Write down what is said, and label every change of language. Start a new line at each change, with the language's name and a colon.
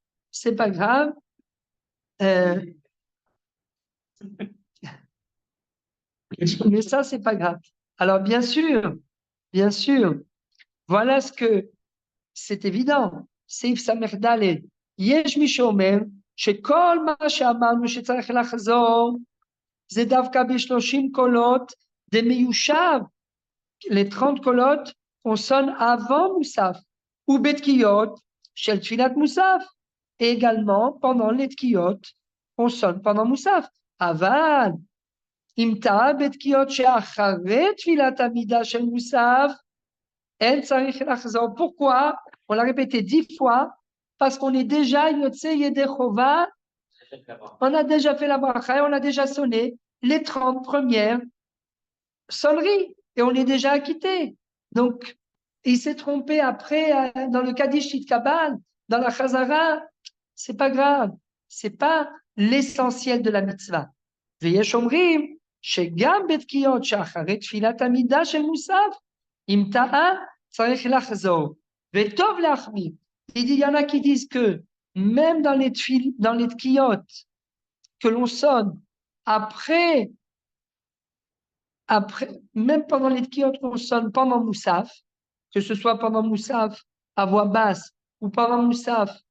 French: C'est pas grave. Mais ça, c'est pas grave. Alors, bien sûr, voilà ce que c'est évident.
Hebrew: סעיף ס"ד, יש מי שאומר שכל מה שאמרנו שצריך לחזור זה דווקא ב-30 קולות דמיושב.
French: Les 30 קולות, on sonne avant מוסף,
Hebrew: ובתקיעות של תפילת מוסף,
French: et également pendant les תקיעות, on sonne pendant מוסף.
Hebrew: אבל אם טעה בתקיעות שאחרי תפילת עמידה של מוסף, אין צריך לחזור.
French: Pourquoi? On l'a répété 10 fois, parce qu'on est déjà
Hebrew: Yotse Yedei Chova,
French: on a déjà fait la bracha et on a déjà sonné les 30 premières sonneries et on est déjà acquitté. Donc, il s'est trompé après dans le Kaddish Shit Kabal, dans la Chazara, c'est pas grave, c'est pas l'essentiel de la mitzvah.
Hebrew: ויש אומרים שגם בתקיעות שאחרי תפילת עמידה של מוסף, אם טעה צריך לחזור. וטוב להחמיר.
French: Il y en a qui disent que même dans les tkiyot que l'on sonne après, même pendant les tkiyot qu'on sonne pendant Moussaf, que ce soit pendant Moussaf à voix basse ou pendant Moussaf